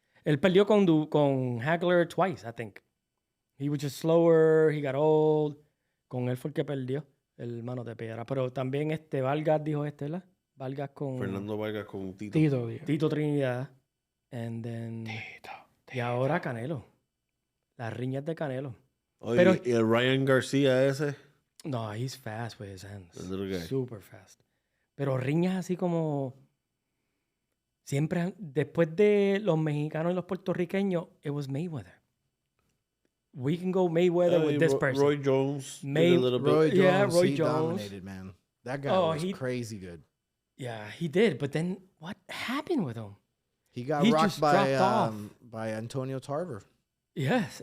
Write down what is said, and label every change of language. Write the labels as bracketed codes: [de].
[es] Él perdió con Hagler [en] twice, I think. He was just slower, he got old. [es] Con él fue el que perdió. El mano de piedra. Pero también Vargas dijo ¿verdad? Vargas con... Fernando Vargas con Tito. Tito Trinidad. [en] And then... [es] Tito. Y ahora Canelo. Las riñas de Canelo. Oye, pero, ¿y el Ryan García ese? [en] No, he's fast with his hands. The little guy. Super fast. [es] Pero riñas así como... Siempre, después de los mexicanos y los puertorriqueños, [en] it was Mayweather. We can go Mayweather with this person. Roy Jones. Roy Jones Jones. Dominated, man. That guy was crazy good. Yeah, he did. But then what happened with him? He got rocked by Antonio Tarver. Yes.